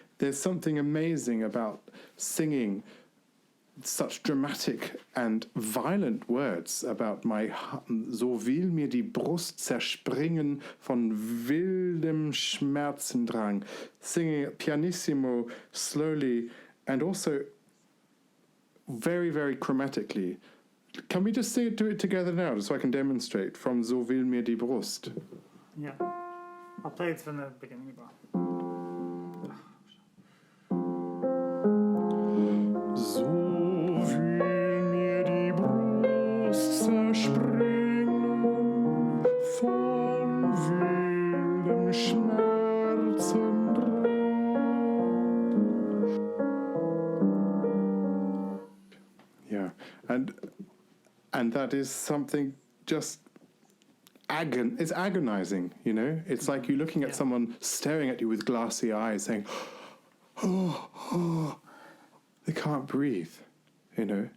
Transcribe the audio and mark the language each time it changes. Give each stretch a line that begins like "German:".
English: There's something amazing about singing such dramatic and violent words about
German: so will mir die Brust zerspringen von wildem Schmerzendrang,
English: singing it pianissimo, slowly, and also very, very chromatically. Can we just do it together now, so I can demonstrate from
German: So will mir die Brust?
English: Yeah. I'll play it from the beginning.
German: So will mir die Brust zerspringen von wildem Schmerzendrang.
English: Yeah, and that is something just it's agonizing, you know? It's like you're looking at someone staring at you with glassy eyes saying, oh, they can't breathe, you know?